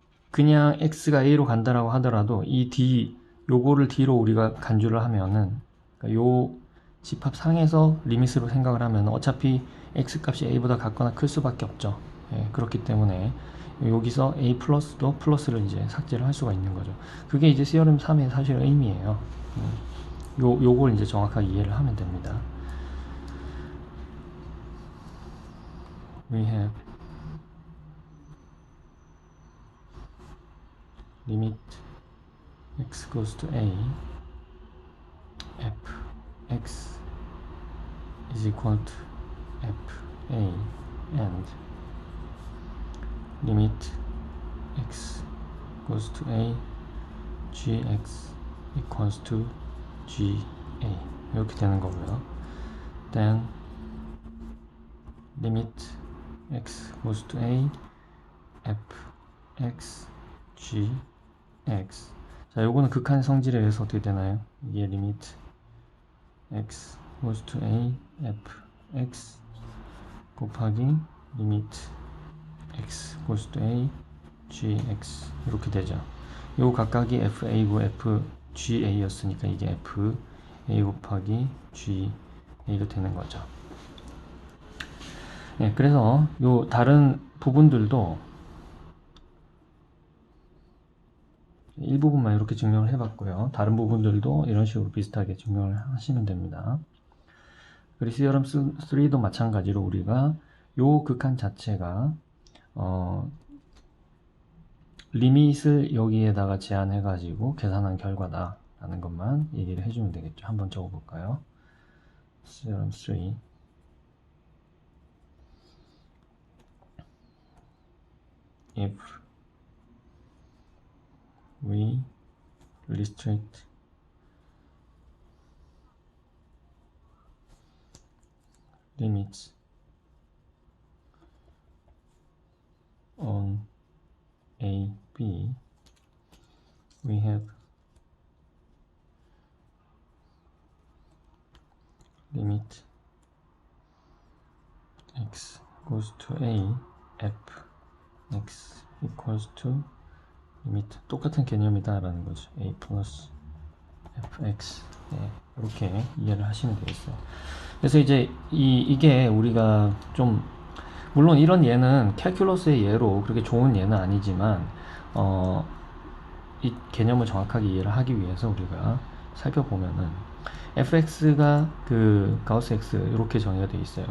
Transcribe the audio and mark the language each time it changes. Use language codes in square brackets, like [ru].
[ko] 그냥 X가 A로 간다라고 하더라도 이 D 요거를 D로 우리가 간주를 하면은 그러니까 요 집합상에서 리밋으로 생각을 하면 어차피 X 값이 A보다 같거나 클 수밖에 없죠. 그렇기 때문에 여기서 A 플러스도 플러스를 이제 삭제를 할 수가 있는 거죠. 그게 이제 theorem 3의 사실 의미예요. 요걸 이제 정확하게 이해를 하면 됩니다. [en] We have limit x goes to a f x is equal to f a and limit x goes to a gx equals to ga [ko] 이렇게 되는 거고요. [en] then limit x goes to a f x g x [ko] 자, 요거는 극한 성질에 의해서 어떻게 되나요? 이게 [en] limit x goes to a f x [ko] 곱하기 [en] limit x goes to a g x [ko] 이렇게 되죠. 요 각각이 fa고 fga 였으니까 이게 f a 곱하기 g a가 되는 거죠. 그래서 요 다른 부분들도 일부분만 이렇게 증명을 해봤고요. 다른 부분들도 이런 식으로 비슷하게 증명을 하시면 됩니다. 그리고 theorem 3도 마찬가지로 우리가 요 극한 자체가 리밋을 여기에다가 제한해 가지고 계산한 결과다 라는 것만 얘기를 해주면 되겠죠. 한번 적어볼까요? [en] theorem 3 if we restrict limits on a, b, we have limit x goes to a f x equals to [ko] 리미트 똑같은 개념이다 라는 거죠. a 플러스 fx 이렇게 이해를 하시면 되겠어요. 그래서 이제 이게 우리가 좀 물론 이런 예는 캘큘러스의 예로 그렇게 좋은 예는 아니지만 이 개념을 정확하게 이해를 하기 위해서 우리가 살펴보면은 fx가 그 가우스 x 이렇게 정의가 되어 있어요.